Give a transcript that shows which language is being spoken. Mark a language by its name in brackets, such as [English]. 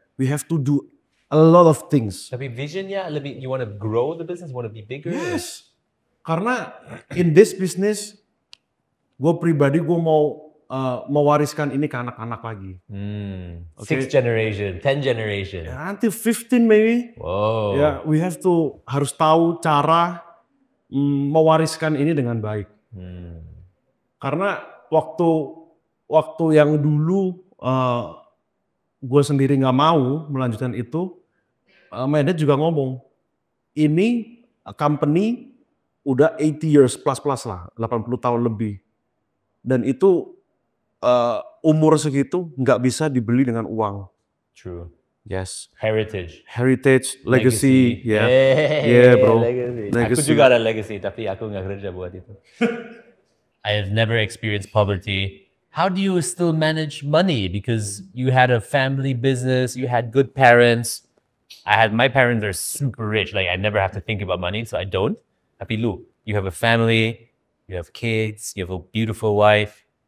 [English] We have to do a lot of things. [Indonesian] Tapi visionnya lebih, [English] you want to grow the business, want to be bigger? Yes. [Indonesian] Karena [English] in this business, [Indonesian] gue pribadi gue mau mewariskan ini ke anak-anak lagi. [English] Okay. 6th generation, 10th generation. Until 15 maybe. Wow. [Indonesian] Ya, [English] we have to [Indonesian] harus tahu cara mewariskan ini dengan baik. Karena waktu yang dulu gue sendiri nggak mau melanjutkan itu, [English] my dad [Indonesian] juga ngomong, ini company udah [English] 80 years plus [Indonesian] lah, 80 tahun lebih. Dan itu umur segitu nggak bisa dibeli dengan uang. [English] True. Yes. Heritage, legacy. Yeah. Yeah, bro. Legacy. [Indonesian] Aku [English] Legacy. [Indonesian] juga ada legacy, tapi aku nggak kerja buat itu. [English] I have never experienced poverty. How do you still manage money? Because you had a family business, you had good parents. My parents are super rich. Like I never have to think about money, so I don't. [Indonesian] Tapi lu, [English] you have a family, you have kids, you have a beautiful wife.